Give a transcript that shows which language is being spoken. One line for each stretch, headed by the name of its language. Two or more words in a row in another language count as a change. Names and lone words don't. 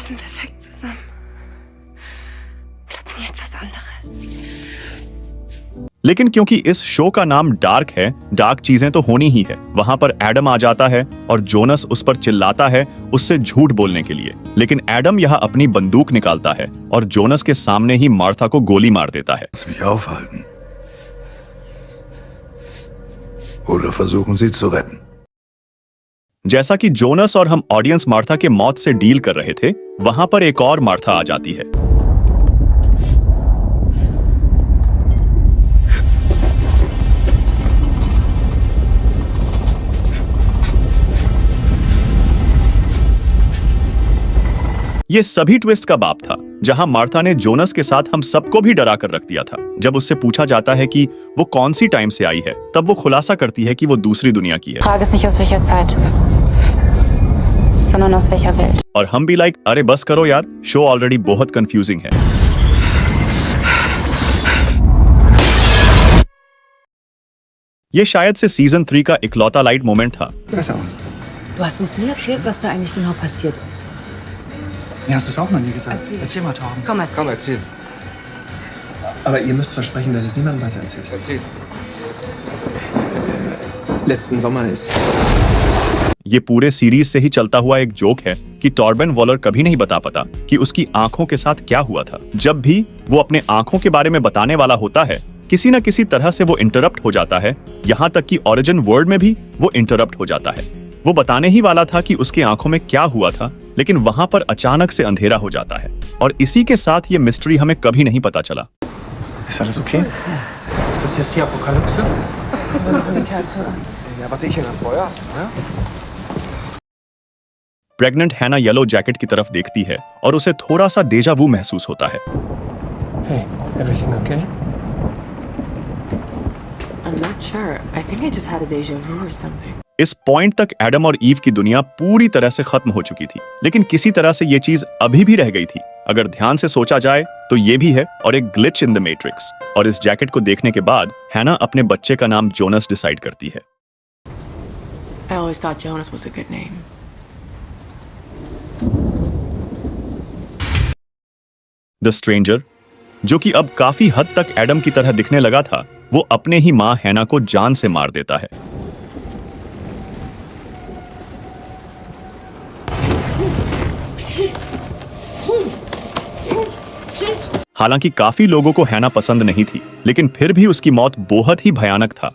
Hindi: लेकिन क्योंकि इस शो का नाम डार्क है, डार्क चीजें तो होनी ही है। वहां पर एडम आ जाता है और जोनस उस पर चिल्लाता है उससे झूठ बोलने के लिए, लेकिन एडम यहाँ अपनी बंदूक निकालता है और जोनस के सामने ही मार्था को गोली मार देता है।
German: Lass mich aufhalten. Oder versuchen sie zu retten.
Hindi: जैसा कि जोनस और हम ऑडियंस मार्था के मौत से डील कर रहे थे, वहां पर एक और मार्था आ जाती है। ये सभी ट्विस्ट का बाप था, जहां मार्था ने जोनस के साथ हम सबको भी डरा कर रख दिया था। जब उससे पूछा जाता है कि वो कौन सी टाइम से आई है, तब वो खुलासा करती है कि वो दूसरी दुनिया की है।
German: Frage ist nicht aus welcher Zeit, sondern aus welcher Welt.
Hindi: और हम भी लाइक अरे बस करो यार,
English: show already
Hindi: बहुत कंफ्यूजिंग है। ये शायद से सीजन 3 का इकलौता
English: light moment
Hindi: था।
German: Du hast uns nie erzählt, was da eigentlich genau passiert ist. Mir hast du es auch noch nie gesagt. Erzähl mal, Torben. Komm, erzähl. erzähl. Aber ihr müsst versprechen, dass es niemandem weiter erzählt. Erzähl. Letzten Sommer ist...
Hindi: ये पूरे सीरीज से ही चलता हुआ एक जोक है कि टॉर्बेन वॉलर कभी नहीं बता पाता कि उसकी आंखों के साथ क्या हुआ था। जब भी वो अपने आंखों के बारे में बताने वाला होता है, किसी न किसी तरह से वो इंटरप्ट हो जाता है। यहाँ तक कि
English: origin world
Hindi: में भी वो इंटरप्ट हो जाता है। वो बताने ही वाला था कि उसकी आंखों में क्या हुआ था, लेकिन वहां पर अचानक से अंधेरा हो जाता है और इसी के साथ ये मिस्ट्री हमें कभी नहीं पता चला।
German: Ist alles okay? Ist das jetzt die Apokalypse? Die Kerze. Ja, warte ich hier nach Feuer. Ja?
Hindi: प्रेग्नेंट हैना
English: yellow jacket
Hindi: की तरफ देखती है और उसे थोड़ा सा
French: déjà vu
Hindi: महसूस होता है।
English: Hey, everything okay? I'm not sure. I think I just had a deja vu or something.
Hindi: इस पॉइंट तक एडम और ईव की दुनिया पूरी तरह से खत्म हो चुकी थी, लेकिन किसी तरह से ये चीज अभी भी रह गई थी। अगर ध्यान से सोचा जाए तो ये भी है और एक
English: glitch in the matrix.
Hindi: और इस जैकेट को देखने के बाद हैना अपने बच्चे का नाम जोनस डिसाइड करती है।
English: I always thought Jonas was a good name.
Hindi: द स्ट्रेंजर, जो कि अब काफी हद तक एडम की तरह दिखने लगा था, वो अपने ही मां हैना को जान से मार देता है। हालांकि काफी लोगों को हैना पसंद नहीं थी, लेकिन फिर भी उसकी मौत बहुत ही भयानक था।